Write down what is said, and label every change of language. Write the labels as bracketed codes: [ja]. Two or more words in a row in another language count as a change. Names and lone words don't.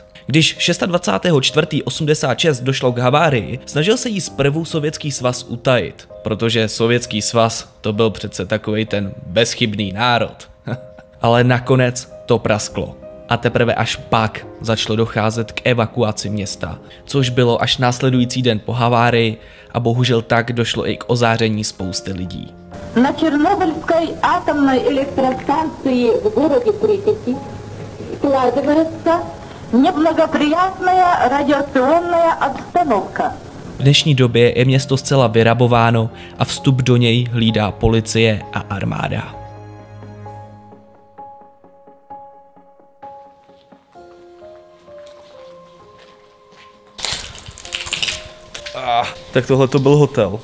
[cs] Když 26.4.86 došlo k havárii, snažil se jí zprvu Sovětský svaz utajit, protože Sovětský svaz to byl přece takovej ten bezchybný národ. Ale nakonec to prasklo. A teprve až pak začalo docházet k evakuaci města, což bylo až následující den po havárii a bohužel tak došlo i k ozáření spousty lidí. [ru] Na Чернобыльской атомной электростанции в городе Припяти складывается nebлагоприятная радиационная обстановка. [cs] V dnešní době je město zcela vyrabováno a vstup do něj hlídá policie a armáda. Tak tohle to byl hotel.